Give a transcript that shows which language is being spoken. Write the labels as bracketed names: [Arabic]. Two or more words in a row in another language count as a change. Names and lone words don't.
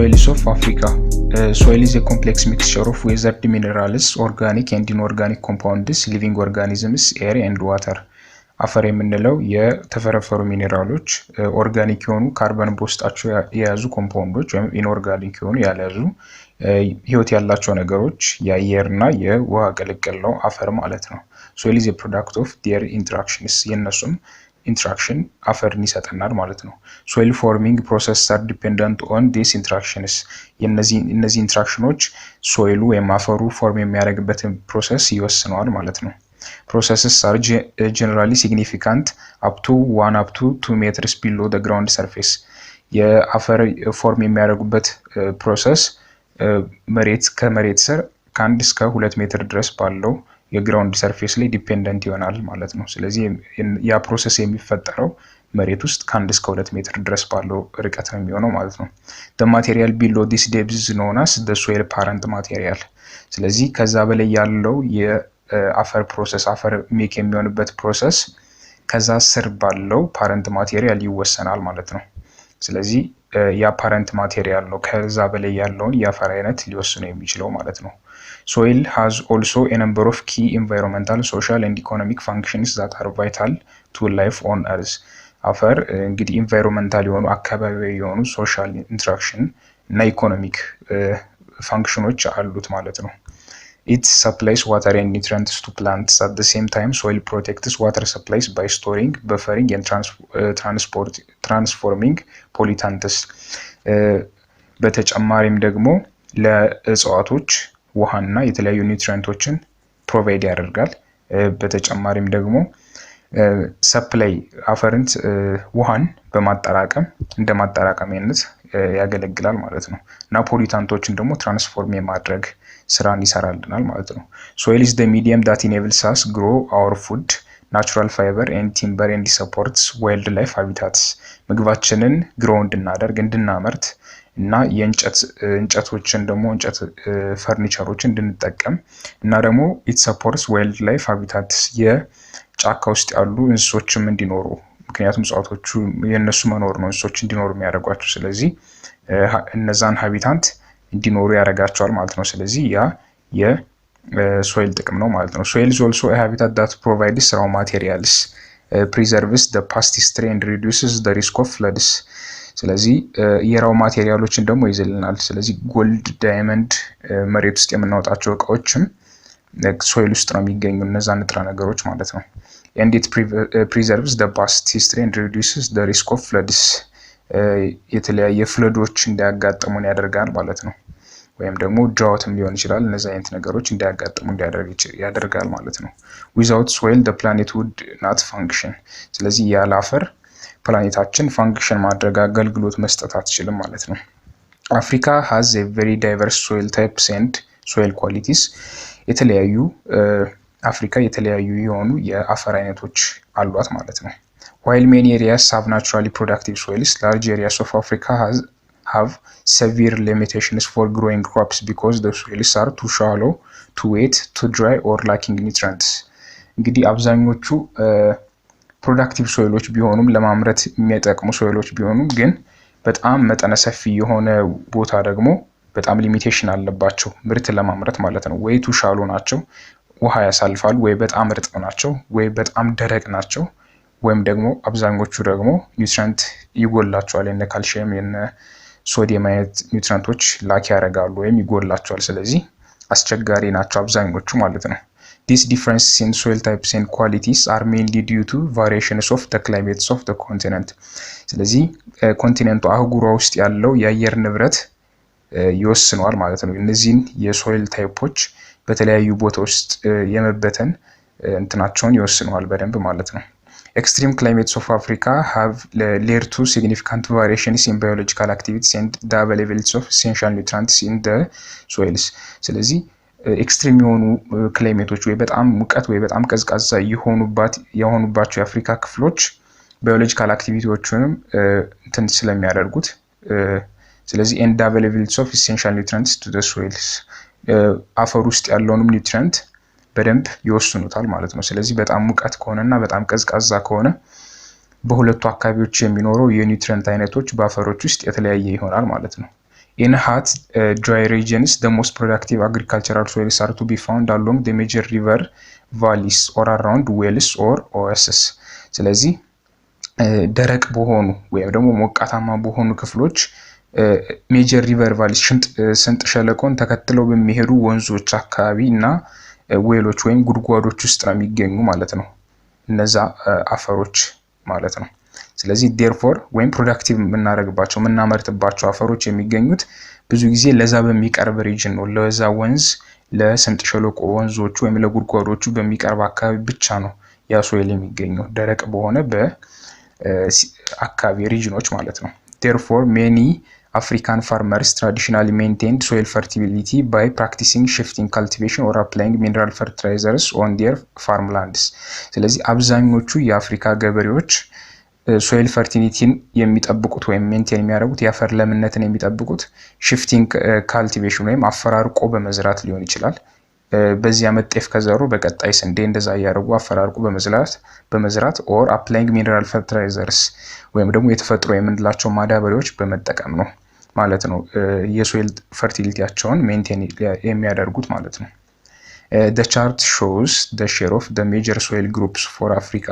[English] of Africa. Soil is a complex mixture of weathered minerals, organic and inorganic compounds, living organisms, air and water. [Amharic] አፈር የምንለው የተፈረፈሩ ሚኔራሎች ኦርጋኒክ የሆኑ ካርበን በውስጣቸው የያዙ ኮምፓውንዶች ወይም ኢንኦርጋኒክ የሆኑ ያልያዙ ህይወት ያላቸው ነገሮች የአየርና የውሃ ቅልቅል ነው አፈር ማለት ነው። [English] soil is a product of their interactions [Amharic] የነሱም interaction አፈርን ይሰጠናል ማለት ነው። [English] soil forming processes are dependent on these interactions [Amharic] እነዚህ ኢንትራክሽኖች ሶይሉ ወይም አፈሩ ፎርም የሚያደርግበትን ፕሮሰስ ይወስነዋል ማለት ነው። [English] Processes are generally significant up to 2 meters below the ground surface. [Amharic] የአፈር ፎርም የሚያደርጉበት ፕሮሰስ መሬት ከመሬት ስር ከ1 እስከ 2 ሜትር ድረስ ባለው የግራውንድ ሰርፌስ ላይ ዲፔንደንት ይሆናል ማለት ነው። ስለዚህ ያ ፕሮሰስ የሚፈጠረው መሬት ውስጥ ከ1 እስከ 2 ሜትር ድረስ ባለው ርቀት ነው የሚሆነው ማለት ነው። [English] The material below this depth is known as the soil parent material. [Amharic] ስለዚህ ከዛ በላይ ያለው የአፈር ፕሮሰስ አፈር ሜክ የሚሆንበት ፕሮሰስ ከዛ ስር ባለው [English] parent material [Amharic] ይወሰናል ማለት ነው። ስለዚህ ያ [English] parent material [Amharic] ነው ከዛ በላይ ያለውን የአፈር አይነት ሊወስነው የሚችለው ማለት ነው። [English] Soil has also a number of key environmental, social and economic functions that are vital to life on earth. [Amharic] አፈር እንግዲህ ኢንቫይሮንመንታል የሆኑ አካባቢያዊ የሆኑ [English] social interaction [Amharic] እና ኢኮኖሚክ ፋንክሽኖች አሉት ማለት ነው። [English] It supplies water and nutrients to plants. At the same time, soil protects water supplies by storing, buffering and transforming pollutants. [Amharic] በተጨማሪም ደግሞ ለእጽዋቶች ውሃና የተለያዩ ኒውትሪየንቶችን ፕሮቫይድ ያደርጋል። በተጨማሪም ደግሞ ሰፕላይ አፈርን ውሃን በማጠራቀም እንደ ማጠራቀሚያነት ያገለግላል ማለት ነው። እና ፖሊታንቶችን ደግሞ ትራንስፎርም የማድረግ ስራን ይሰራልናል ማለት ነው። [English] Soil is the medium that enables us grow our food, natural fiber and timber and supports wildlife habitats. [Amharic] ምግባችንን ግሮ እንድናደርግ እንድናመርት እና የእንጨቶችን ደግሞ እንጨት ፈርኒቸሮችን እንድንጠቀም እና ደግሞ [English] it supports wildlife habitats [Amharic] የጫካ ውስጥ ያሉ እንስሶችም እንዲኖሩ ምክንያቱም እጽዋቶቹ የነሱ መኖር ነው እንስሶች እንዲኖሩ የሚያደርጓቸው ስለዚህ እነዛን ሃቢታት እንዲኖሩ ያደርጋቸዋል ማለት ነው። ስለዚህ ያ የሶይል ጥቅም ነው ማለት ነው። [English] Soil is also a habitat that provides raw materials, preserves the past history and reduces the risk of floods. [Amharic] ስለዚህ የራው ማቴሪያሎችን ደግሞ ይዘልናል። ስለዚህ ጎልድ፣ ዳይመንድ መሬት ውስጥ የምናወጣቸው እቃዎችም ሶይል ውስጥ ነው የሚገኙ እነዛ ንጥረ ነገሮች ማለት ነው። [English] And it preserves the past history and reduces the risk of floods. [Amharic] የተለያየ ፍለዶች እንዳያጋጥሙን ያደርጋል ማለት ነው። ወይም ደግሞ ድራውትም ሊሆን ይችላል እነዛ አይነት ነገሮች እንዳያጋጥሙ ያደርጋል ማለት ነው። [English] Without soil the planet would not function. [Amharic] ስለዚህ ያለ አፈር ፕላኔታችን ፋንክሽን ማድረግ አገልግሎት መስጠት አትችልም ማለት ነው። [English] Africa has a very diverse soil types and soil qualities. [Amharic] የተለያዩ አፍሪካ የተለያዩ የሆኑ የአፈር አይነቶች አሏት ማለት ነው። [English] While many areas have naturally productive soils, large areas of Africa have severe limitations for growing crops because the soils are too shallow, too wet, too dry or lacking nutrients. [Amharic] እንግዲህ አብዛኞቹ ፕሮዳክቲቭ ሶይሎች ቢሆኑም ለማምረት የሚጠቅሙ ሶይሎች ቢሆኑም ግን በጣም መጠነ ሰፊ የሆነ ቦታ ደግሞ በጣም ሊሚቴሽን አለባቸው ምርት ለማምረት ማለት ነው። ወይ [English] too shallow [Amharic] ናቸው ውሃ ያሳልፋሉ ወይ በጣም እርጥብ ናቸው ወይ በጣም ደረቅ ናቸው ወይም ደግሞ አብዛኞቹ ደግሞ ኒውትሪየንት ይጎላቸዋል የነ ካልሲየም የነ ሶዲየም አይነት ኒውትሪየንቶች ላክ ያደርጋሉ ወይም ይጎላቸዋል። ስለዚህ አስቸጋሪ ናቸው አብዛኞቹ ማለት ነው። [English] These differences in soil types and qualities are mainly due to variations of the climates of the continent. [Amharic] ስለዚህ ኮንቲኔንቱ አህጉሯ ውስጥ ያለው የአየር ንብረት ይወስነዋል ማለት ነው። እነዚህን የሶይል ታይፖች በተለያዩ ቦታዎች ውስጥ የመበተን እንትናቸውን ይወስነዋል በደንብ ማለት ነው። [English] Extreme climates of Africa have led to significant variations in biological activities and the availability of essential nutrients in the soils. [Amharic] ስለዚህ ኤክስትሪም የሆኑ ክላይሜቶች ወይ በጣም ሙቀት ወይ በጣም ቀዝቃዛ የሆኑባቸው የአፍሪካ ክፍሎች ባዮሎጂካል አክቲቪቲዎችንም እንትን ስለሚያደርጉት ስለዚህ [English] and the availability of essential nutrients to the soils [Amharic] አፈር ውስጥ ያለውንም ኒውትሪየንት በደንብ ይወስኑታል ማለት ነው። ስለዚህ በጣም ሙቀት ከሆነና በጣም ቀዝቃዛ ከሆነ በሁለቱ አካባቢዎች የሚኖረው የኒውትሪየንት አይነቶች በአፈሮች ውስጥ የተለያየ ይሆናል ማለት ነው። [English] In hot, dry regions, the most productive agricultural soils are to be found along the major river valleys or around wells or oases. [Amharic] ስለዚህ ደረቅ በሆኑ ወይም ደግሞ ሞቃታማ በሆኑ ክፍሎች ሜጀር ሪቨር ቫሊስ ስንጥ ሸለቆን ተከትለው በሚሄዱ ወንዞች አካባቢ እና ዌሎች ወይም ጉድጓዶች ውስጥ ነው የሚገኙ ማለት ነው እነዛ አፈሮች ማለት ነው። ስለዚህ therefore ወይም ፕሮዳክቲቭ የምናደርግባቸው የምናመርትባቸው አፈሮች የሚገኙት ብዙ ጊዜ ለዛ በሚቀርብ ሪጅን ነው። ለዛ ወንዝ ለስምጥ ሸለቆ ወንዞቹ ወይም ለጉድጓዶቹ በሚቀርብ አካባቢ ብቻ ነው ያ ሶይል የሚገኘው ደረቅ በሆነ በአካባቢ ሪጅኖች ማለት ነው። [English] therefore many African farmers traditionally maintained soil fertility by practicing shifting cultivation or applying mineral fertilizers on their farmlands. [Amharic] ስለዚህ አብዛኞቹ የአፍሪካ ገበሬዎች ሶይል ፈርቲሊቲን የሚጠብቁት ወይም ሜንቴን የሚያደርጉት የአፈር ለምነትን የሚጠብቁት [English] shifting cultivation [Amharic] ወይም አፈራርቆ በመዝራት ሊሆን ይችላል። በዚህ ዓመት ጤፍ ከዘሩ በቀጣይ ስንዴ እንደዛ ያያደርጉ አፈራርቆ በመዝራት [English] or applying mineral fertilizers [Amharic] ወይም ደግሞ የተፈጥሮ የምንላቸው ማዳበሪያዎች በመጠቀም ነው ማለት ነው የሶይል ፈርቲሊቲያቸውን ሜንቴን የሚያደርጉት ማለት ነው። [English] The chart shows the share of the major soil groups for Africa.